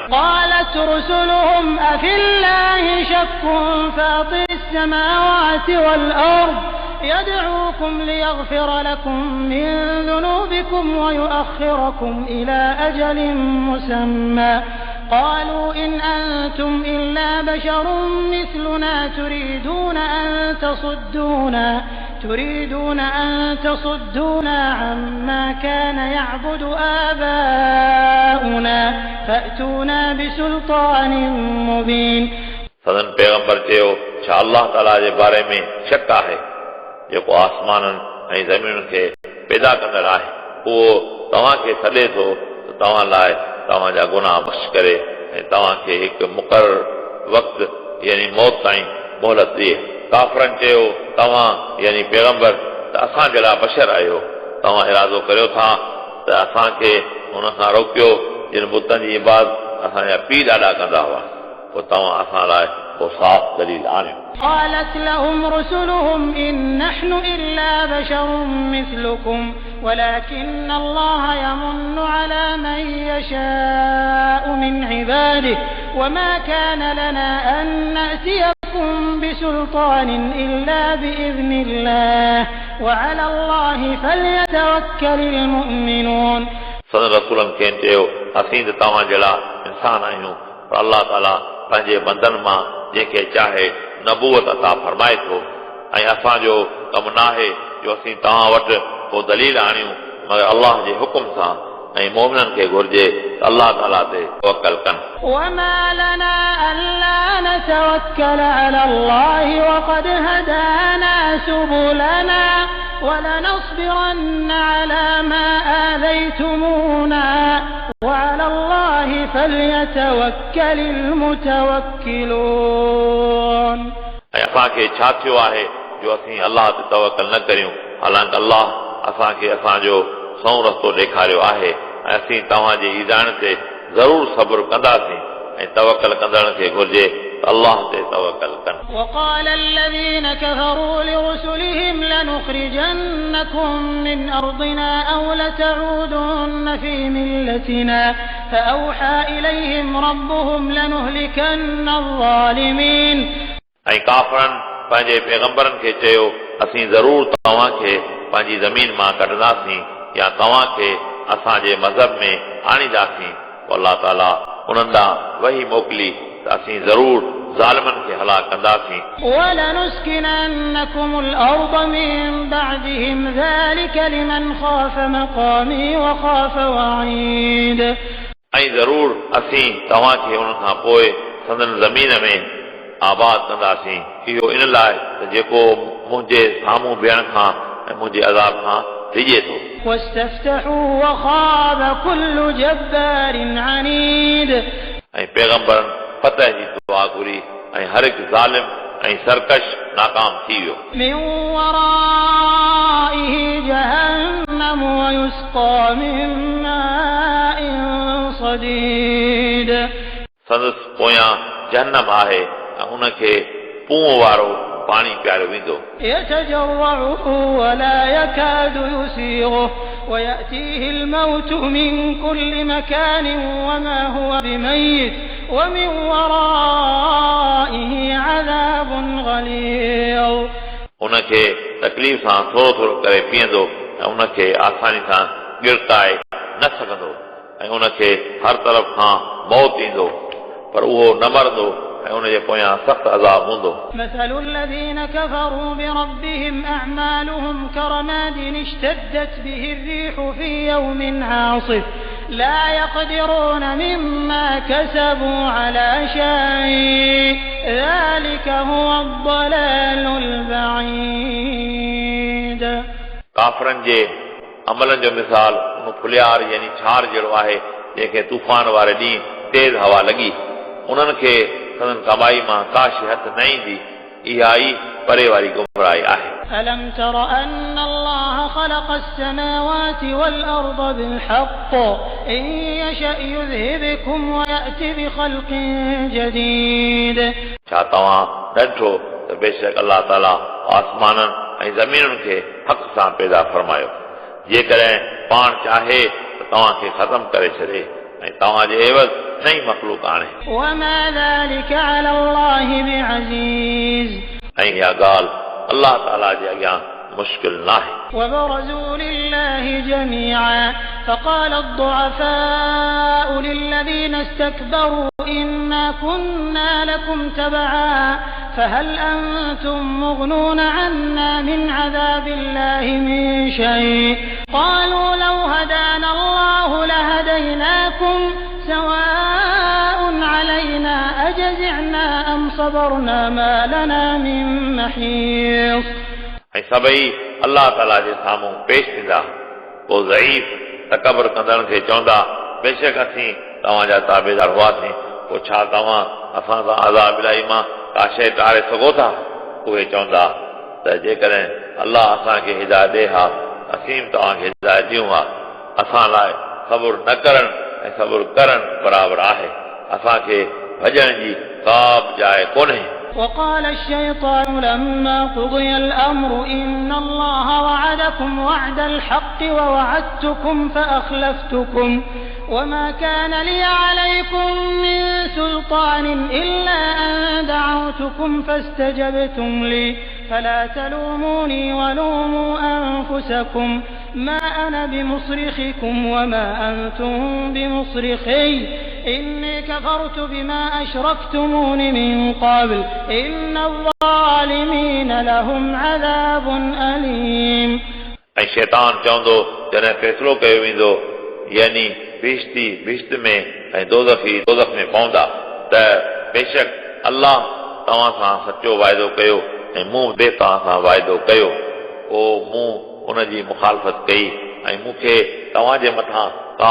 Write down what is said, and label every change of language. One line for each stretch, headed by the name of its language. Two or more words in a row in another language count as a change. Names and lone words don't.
Arabic: قالت رسلهم أفي الله شك فاطر السماوات والأرض يدعوكم ليغفر لكم من ذنوبكم ويؤخركم إلى أجل مسمى قالوا إن أنتم إلا بشر مثلنا تريدون أن تصدونا عما كان يعبد آباؤنا فأتونا بسلطان مبين
Sindhi: सदन पैगंबर चयो छा अल्लाह ताला जे बारे में शक आहे जेको आसमाननि ऐं ज़मीन खे पैदा कंदड़ आहे उहो तव्हांखे सॾे थो त तव्हां लाइ तव्हांजा गुनाह बख़्श करे ऐं तव्हांखे हिकु मुक़रर वक़्तु यानी मौत ताईं मोहलत ॾिए काफ़रनि चयो तव्हां यानी पैगंबर त असांजे लाइ बशर आहियो तव्हां इरादो करियो था त असांखे हुन खां रोकियो जिन बुतनि जी इबादत असांजा पीउ ॾाढा कंदा हुआ पोइ तव्हां असां लाइ पोइ साफ़ दलील आणियो
Arabic: قالت لهم رسلهم إن نحن إلا بشر مثلكم ولكن الله يمن على من يشاء من عباده وما كان لنا أن نأتيكم بسلطان إلا بإذن الله وعلى الله فليتوكل المؤمنون
Sindhi: सदन रसूलनि खे चयो असीं त तव्हांजे लाइ इंसान आहियूं पर अल्लाह ताला पंहिंजे बंदनि मां जंहिंखे चाहे नबूअत अता फरमाए थो ऐं असांजो कमु नाहे जो असीं तव्हां वटि को दलील आणियूं मगर अल्लाह जे हुकुम सां ऐं मोमिननि खे घुर्जे त अल्लाह ताला ते तवक्कल कनि
Arabic: وما لنا ألا نتوكل على الله وقد هدانا سبلنا ولنصبرن على ما آذيتمونا وعلى الله فليتوكل المتوكلون
Sindhi: ऐं असांखे छा थियो आहे जो असीं अल्लाह ते तवक्कल न करियूं हालांकि अल्लाह असांखे असांजो सऊं रस्तो ॾेखारियो आहे ऐं असीं तव्हांजे ईज़ाण ते ज़रूर सब्र कंदासीं ऐं तवक्कल कंदड़नि खे घुर्जे त अल्लाह ते तवक्कल कनि
Arabic: وقال الذين كفروا لرسلهم لنخرجنكم من أرضنا أو لتعودن في ملتنا فأوحى إليهم ربهم لنهلكن الظالمين
Sindhi: ऐं काफ़रनि पंहिंजे पैगंबरनि खे चयो असीं ज़रूर तव्हांखे पंहिंजी ज़मीन मां कढंदासीं या तव्हांखे असांजे मज़हब में आणींदासीं अल्लाह ताला उन्हनि ॾांहुं वही मोकिली त असीं ज़रूर ज़ालिमनि खे हलाक कंदासीं
Arabic: ولنسكننكم الأرض من بعدهم ذلك لمن خاف مقامي وخاف وعيد
Sindhi: ऐं ज़रूर असीं तव्हांखे उन खां पोइ संदन ज़मीन में आबाद कंदासीं इहो इन लाइ त जेको मुंहिंजे साम्हूं बीहण खां ऐं मुंहिंजे अज़ाब खां डिॼे थो
Arabic: واستفتحوا وخاب كل جبار عنيد
Sindhi: ऐं पैगंबरनि फतह जी दुआ घुरी ऐं हर हिकु ज़ालिम ऐं सरकश नाकाम थी वियो
Arabic: من ورائه جهنم ويسقى من ماء صديد
Sindhi: संदसि पोयां जहन्नम आहे ऐं उनखे पूअं वारो पाणी पियारियो वेंदो
Arabic: يتجرعه ولا يكاد يسيغه ويأتيه الموت من كل مكان وما هو بميت ومن ورائه عذاب غليظ
Sindhi: उनखे तकलीफ़ सां थोरो थोरो करे पीअंदो ऐं उनखे आसानी सां गिरकाए न सघंदो ऐं उनखे हर तरफ़ खां मौत ईंदो पर उहो न मरंदो ऐं उनजे पोयां सख़्त अज़ाब हूंदो
Arabic: مثل الذين كفروا بربهم أعمالهم كرماد اشتدت به الريح في يوم عاصف لا يقدرون مما كسبوا على شيء ذلك هو الضلال البعيد
Sindhi: काफ़रनि जे अमलनि जो मिसाल उन फुलियार यानी छार जहिड़ो आहे जंहिंखे तूफ़ान वारे ॾींहुं तेज़ हवा लॻी उन्हनि खे संदन कमाई मां का शइ हथ न ईंदी इहा ई परे वारी गुमराही आहे
Arabic: ألم تر أن الله خلق السماوات والأرض بالحق إن يشأ يذهبكم ويأتي بخلق جديد
Sindhi: छा तव्हां ॾिठो त बेशक अलाह ताला आसमाननि ऐं ज़मीनुनि खे हक़ सां पैदा फरमायो जेकॾहिं पाण चाहे त तव्हांखे ख़तम करे छॾे ऐं तव्हांजे एवज़ नई मख़लूक आणे
Arabic: وما ذلك على الله بعزيز
Sindhi: ऐं इहा ॻाल्हि अलाह ताला जे अॻियां मुश्किल नाहे
Arabic: وبرزوا لله جميعا فقال الضعفاء للذين استكبروا إنا كنا لكم تبعا فهل أنتم مغنون عنا من عذاب الله من شيء قالوا لو هدانا الله لهديناكم سواء علينا أجزعنا أم صبرنا ما لنا من محيص
Sindhi: ऐं सभई अलाह ताला जे साम्हूं पेश थींदा पोइ ज़ईफ़ तकबर कंदड़ खे चवंदा बेशक असीं तव्हांजा ताबेदार हुआसीं पोइ छा तव्हां असां सां अज़ाब इलाही मां का शइ टारे सघो था उहे चवंदा त जेकॾहिं अलाह असांखे हिदायत ॾे हा असीं बि तव्हांखे हिदायत ॾियूं हा असां लाइ सबुर न करणु ऐं सबुर करणु बराबरि आहे असांखे भॼण जी का बि जाइ कोन्हे
Arabic: وقال الشيطان لما قضي الأمر إن الله وعدكم وعد الحق ووعدتكم فأخلفتكم وما كان لي عليكم من سلطان إلا أن دعوتكم فاستجبتم لي فلا تلوموني ولوموا أنفسكم ما أنا بمصرخكم وما أنتم بمصرخي إني كفرت بما أشركتمون من قبل إن الظالمين لهم عذاب أليم
Sindhi: ऐं शैतान चवंदो जॾहिं फ़ैसिलो कयो वेंदो यानी बिश्त में ऐं दोज़ख में पवंदा त बेशक अल्लाह तव्हां सां सचो वाइदो कयो ऐं मूं बि तव्हां सां वाइदो कयो पोइ मूं उनजी मुखालफ़त कई ऐं मूंखे तव्हांजे मथां का